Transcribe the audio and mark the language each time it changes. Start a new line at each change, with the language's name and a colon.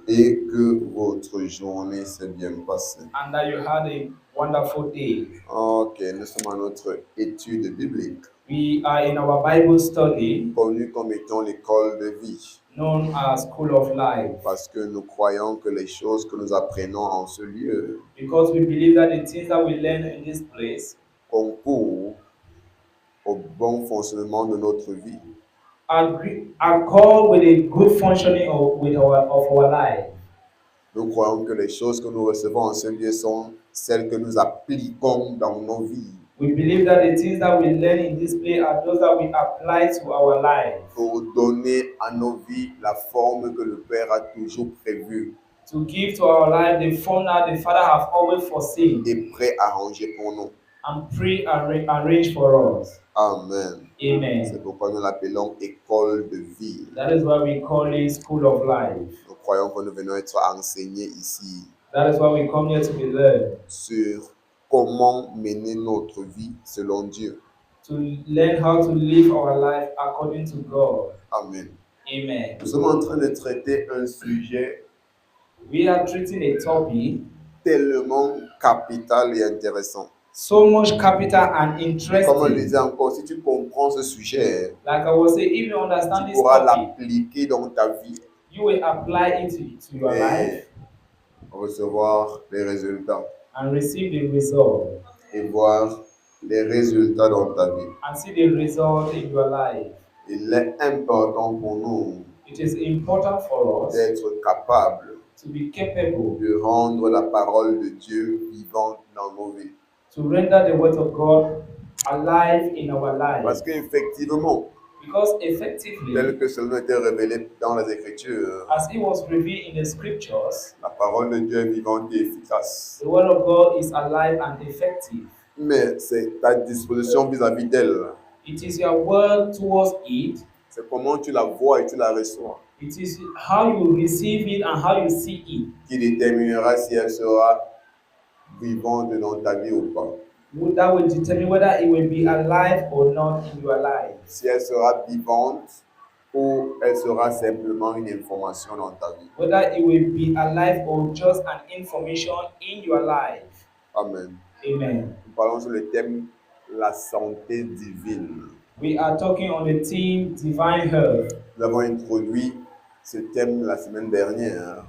French: et que votre journée s'est bien passée.
English: and that you had a wonderful day.
French: Ok, nous sommes à notre étude biblique,
English: We are in our Bible study
French: connue comme étant l'école de vie,
English: known as School of Life
French: parce que nous croyons que les choses que nous apprenons en ce lieu
English: because we believe that the things that we learn in this place
French: concourent au bon fonctionnement de notre vie.
English: are called with a good functioning of our life.
French: Nous croyons que les choses que nous recevons en ce lieu sont celles que nous appliquons dans nos vies
English: We believe that the things that we learn in this place are those that we apply to our life
French: pour donner à nos vies la forme que le Père a toujours prévue
English: to give to our life the form that the Father have always foreseen
French: et préarrangée pour nous.
English: and pre-arranged for us.
French: Amen.
English: Amen.
French: C'est pourquoi nous l'appelons école de vie.
English: That is why we call it School of Life.
French: Nous croyons que nous venons être enseignés ici
English: That is why we come here to be learned,
French: sur comment mener notre vie selon Dieu.
English: to learn how to live our life according to God.
French: Amen.
English: Amen.
French: Nous sommes en train de traiter un sujet
English: We are treating a topic
French: tellement capital et intéressant.
English: so much capital and
French: Comme on le
English: interesting.
French: disait encore, si tu comprends ce sujet,
English: Like I was saying, if you understand
French: tu
English: this
French: pourras
English: topic,
French: l'appliquer dans ta vie
English: you will apply it to your life
French: et recevoir les résultats
English: and receive the result
French: et voir les résultats dans ta vie.
English: and see the result in your life.
French: Il est important pour nous
English: It is important for us
French: d'être capables
English: to be capable
French: de rendre la parole de Dieu vivante dans nos vies.
English: to render the word of God alive in our life.
French: Parce qu'effectivement,
English: Because effectively,
French: tel que cela a été révélé dans les Écritures,
English: as it was revealed in the scriptures,
French: la parole de Dieu est vivante et efficace.
English: the word of God is alive and effective.
French: Mais c'est ta disposition vis-à-vis d'elle.
English: It is your word towards it.
French: C'est comment tu la vois et tu la reçois
English: It is how you receive it and how you see it
French: qui déterminera si elle sera vivante dans ta vie ou pas.
English: that will determine whether it will be alive or not in your life.
French: Si elle sera vivante ou elle sera simplement une information dans ta vie.
English: Whether it will be alive or just an information in your life.
French: Amen.
English: Amen.
French: Nous parlons sur le thème la santé divine.
English: We are talking on the theme divine health.
French: Nous avons introduit ce thème la semaine dernière